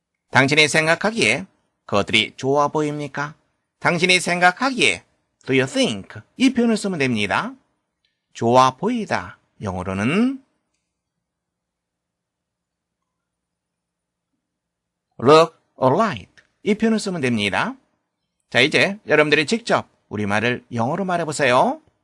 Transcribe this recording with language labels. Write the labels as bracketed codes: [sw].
[ko] 당신이 생각하기에 그것들이 좋아 보입니까? 당신이 생각하기에 [en] Do you think? [ko] 이 표현을 쓰면 됩니다. 좋아 보이다. 영어로는 [en] look alright. [ko] 이 표현을 쓰면 됩니다. 자, 이제 여러분들이 직접 우리말을 영어로 말해보세요.